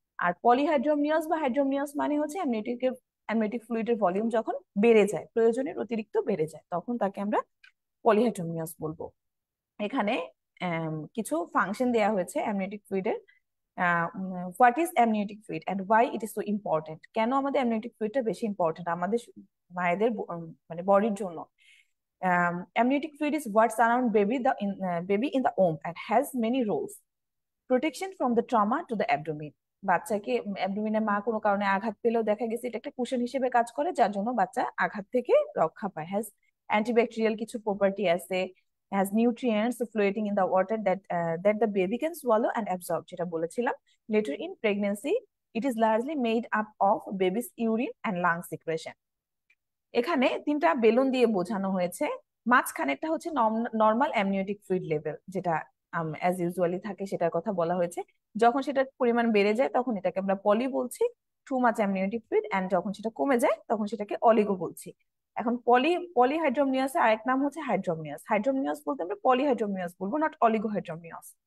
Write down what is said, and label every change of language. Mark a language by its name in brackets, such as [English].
[Bangla] আর পলিহাইড্রোমিয়াস বা হাইড্রোমিয়াস মানে হচ্ছে অ্যামনিওটিক ফ্লুইডের ভলিউম যখন বেড়ে যায়, প্রয়োজনের অতিরিক্ত বেড়ে যায়, তখন তাকে আমরা পলিহাইড্রোমিয়াস বলবো। এখানে কিছু ফাংশন দেয়া হয়েছে amniotic ফ্লুইডের। [English] what is amniotic fluid and why it is so important, [Bangla] কেন আমাদের অ্যামনিওটিক ফ্লুইডটা বেশি ইম্পর্টেন্ট আমাদের মায়েদের মানে বডির জন্য। [English] Amniotic fluid is what surround baby in the womb and has many roles. Protection from the trauma to the abdomen. [Bangla] বাচ্চাকে অ্যাবডোমিনে মা কোনো কারণে আঘাত পেলেও দেখা গেছে এটা একটা কুশন হিসেবে কাজ করে, যার জন্য বাচ্চা আঘাত থেকে রক্ষা পায়। হ্যাজ অ্যান্টিব্যাকটেরিয়াল কিছু প্রপার্টি আছে, [English] has nutrients floating in the water that the baby can swallow and absorb, [Bangla] যেটা বলেছিলাম। [English] Later in pregnancy, it is largely made up of baby's urine and lung secretion. [Bangla] এখানে তিনটা বেলুন দিয়ে বোঝানো হয়েছে। মাঝখানেরটা হচ্ছে নর্মাল অ্যামনিওটিক ফ্লুইড লেভেল, যেটা as usually থাকে, সেটার কথা বলা হয়েছে। যখন সেটার পরিমাণ বেড়ে যায় তখন এটাকে আমরা পলি বলছি, [English] too much amniotic fluid, [Bangla] and যখন সেটা কমে যায় তখন সেটাকে অলিগো বলছি। এখন পলিহাইড্রোমিয়াসের আরেক নাম হচ্ছে হাইড্রোমিয়াস। হাইড্রোমিয়াস বলতে আমরা পলিহাইড্রোমিয়াস বলবো, নট অলিগোহাইড্রোমিয়াস।